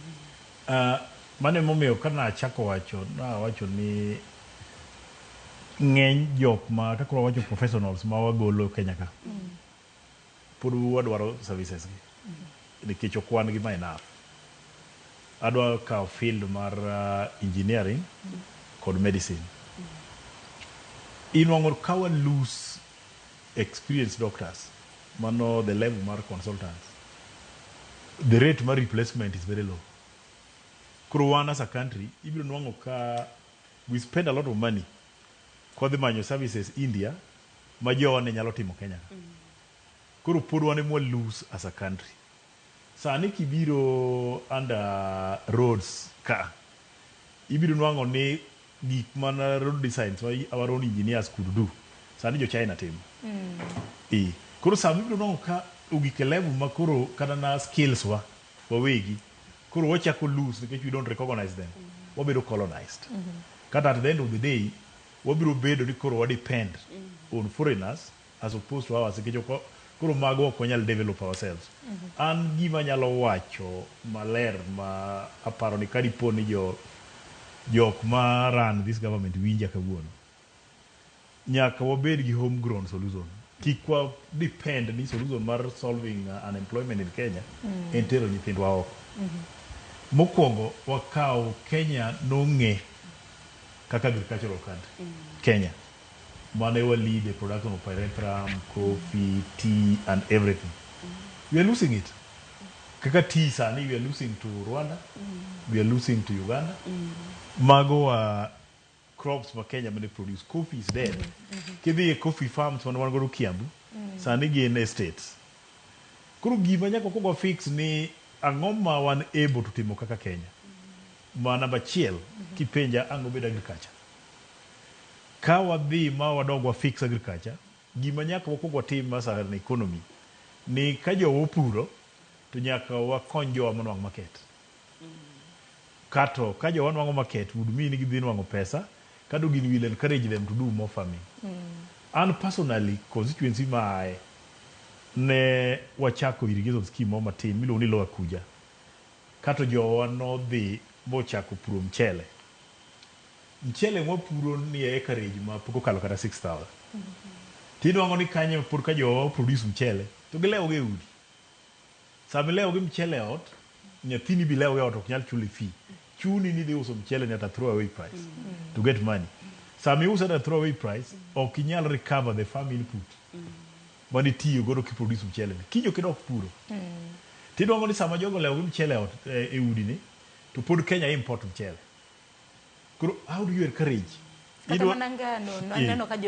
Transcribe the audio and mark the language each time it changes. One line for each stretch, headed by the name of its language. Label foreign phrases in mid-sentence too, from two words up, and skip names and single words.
Luo (Kenya and Tanzania): Mane momiyo kana achako wacho ni ng'eny jok ma kaka wacho professionals ma wagolo Kenya ka pod wadwaro services gi nikech ok wan gi ma enough. Adwa kawo field mar engineering kod medicine. Inwang'o ka wa
English: lose experienced doctors mano the level mar consultants, the rate mar replacement is very low.
Luo (Kenya and Tanzania): Kuro wan
English: as a country
Luo (Kenya and Tanzania): ibiro nwang'o ka
English: we spend a lot of money
Luo (Kenya and Tanzania): kodhi manyo services India ma jowa ne nyalo timo Kenya. Kuro pod wan ema lose
English: as a country.
Luo (Kenya and Tanzania): Sani kibiro
English: under roads
Luo (Kenya and Tanzania): ka ibiro nwang'o ni gik mana
English: road designs our own engineers could do
Luo (Kenya and Tanzania): sani jo China timo. Kuro sami ibiro nwang'o ka ugike level ma koro kata na skills wawegi kuro wachako lose
English: because we don't recognize them. Wabedo colonized. Kata at the end of the day
Luo (Kenya and Tanzania): wabiro bedo ni koro
English: depend on foreigners as opposed to ours
Luo (Kenya and Tanzania): nikech koro mago ok wanyal
English: develop ourselves.
Luo (Kenya and Tanzania): An gima nyalo wacho maler ma aparo ni kadipo ni jok ma
English: run this government
Luo (Kenya and Tanzania): winja kawuono nyaka wabed gi homegrown solution. Kik wa depend ni solution mar
English: solving unemployment in Kenya
Luo (Kenya and Tanzania): en tero nyithindwa oko. Mokwongo wakawo Kenya nong'e kaka
English: agricultural country. Kenya
Luo (Kenya and Tanzania): mane wa
English: lead the production of pyrethrum, coffee, tea and everything. We are losing it. Kaka tea sani we are losing to Rwanda, we are losing to Uganda.
Luo (Kenya and Tanzania): Mago crops ma Kenya mane produce.
English: Coffee is dead.
Luo (Kenya and Tanzania): Kidhi
English: coffee farms
Luo (Kenya and Tanzania): man go to Kiambu sani gin estates. Kuro gima nyaka kogo fix ni ang'o ma wan
English: able to
Luo (Kenya and Tanzania): timo kaka Kenya. Ma namba achiel kipenja ang'o bedo agriculture. Ka wadhi ma wadogwa fix agriculture, gima nyaka wakuog watim masa na economy ni ka jowa opuro to nyaka wakony jowa manwang' market. Kato ka jowa nwang'o market
English: would mean
Luo (Kenya and Tanzania): gidhi nwang'o pesa kado gin
English: will encourage them to do more farming. And personally constituency
Luo (Kenya and Tanzania): mae ne wachako
English: irrigation scheme
Luo (Kenya and Tanzania): matin miluongo ni Lower Kuja. Kato jowa nodhi bochako puro mchele. Mchele mwapuro ni acreage ma poko kalo kata 6,000. Tidwango ni kanye pur ka jowa produce mchele to gilewo ge udi. Sama lewo ge mchele ot nyathini bi lewo ge ot ok nyal chuli fee. Chuni ni dhi uso mchele ni ata
English: throw away price to get money.
Luo (Kenya and Tanzania): Sama iuso
English: at a throw away price
Luo (Kenya and Tanzania): ok inyal
English: recover the farm input.
Luo (Kenya and Tanzania): Mani tiyo godo ki produce mchele ni. Kinyo kidok puro. Tidwango ni sama jogo lewo ge mchele ot e udi ni to pod Kenya import mchele.
English: How do you encourage?
Luo (Kenya and Tanzania): Kata manangano, nano ka